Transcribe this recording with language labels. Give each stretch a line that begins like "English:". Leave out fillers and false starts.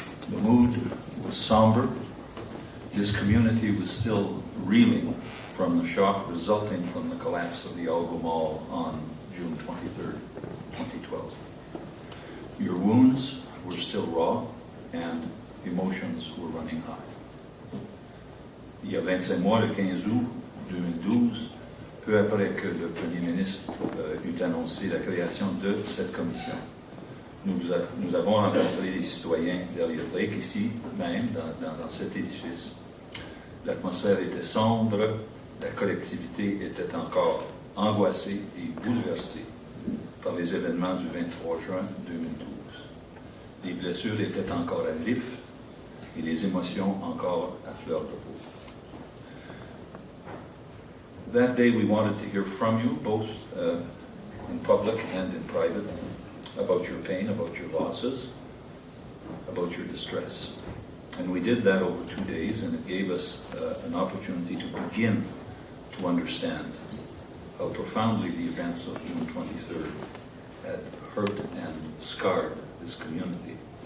English: The mood was somber. This community was still reeling from the shock resulting from the collapse of the Algo Mall on June 23, 2012. Your wounds were still raw and emotions were running high.
French: Il y a 25 mois, le 15 août 2012, peu après que le Premier ministre eut annoncé la création de cette commission, nous avons rencontré les citoyens d'Elliot Lake, ici même, dans cet édifice. L'atmosphère était sombre, la collectivité était encore angoissée et bouleversée par les événements du 23 juin 2012. Les blessures étaient encore à vif et les émotions encore à fleur de peau.
English: That day we wanted to hear from you, both in public and in private, about your pain, about your losses, about your distress. And we did that over 2 days, and it gave us an opportunity to begin to understand how profoundly the events of June 23rd had hurt and scarred this community.